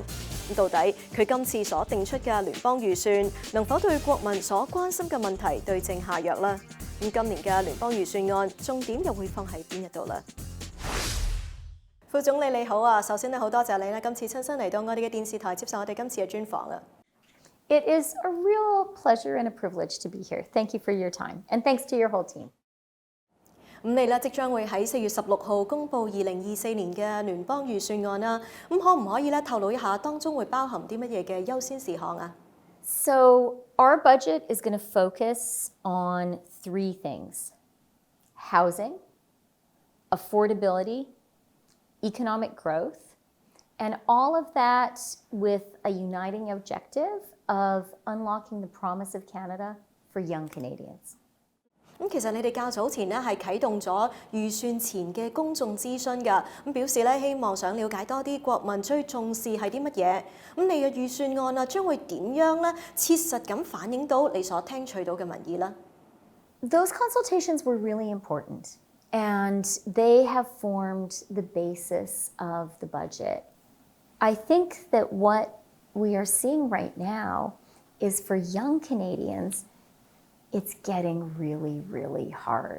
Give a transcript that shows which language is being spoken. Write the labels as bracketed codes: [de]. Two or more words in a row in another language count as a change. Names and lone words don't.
[yue] 咁到底佢今次所定出嘅聯邦預算能否對國民所關心嘅問題對症下藥呢？咁今年嘅聯邦預算案重點又會放喺邊一度呢？副總理你好啊，首先好多謝你今次親身嚟到我哋嘅電視台接受我哋今次嘅專訪啊。 [en] It is a real pleasure and a privilege to be here. Thank you for your time, and thanks to your whole team. [yue] 咁你即將會喺4月16號公布2024年嘅聯邦預算案啦。咁可唔可以透露一下當中會包含啲乜嘢嘅優先事項啊？ [en] So our budget is going to focus on 3 things: housing, affordability, economic growth, and all of that with a uniting objective of unlocking the promise of Canada for young Canadians. [yue] 咁其實你哋較早前係啟動咗預算前嘅公眾諮詢㗎，咁表示希望想了解多啲國民最重視係啲乜嘢。咁你嘅預算案將會點樣切實咁反映到你所聽取到嘅民意呢？ [en] Those consultations were really important, and they have formed the basis of the budget. I think that what we are seeing right now is for young Canadians, it's getting really, really hard.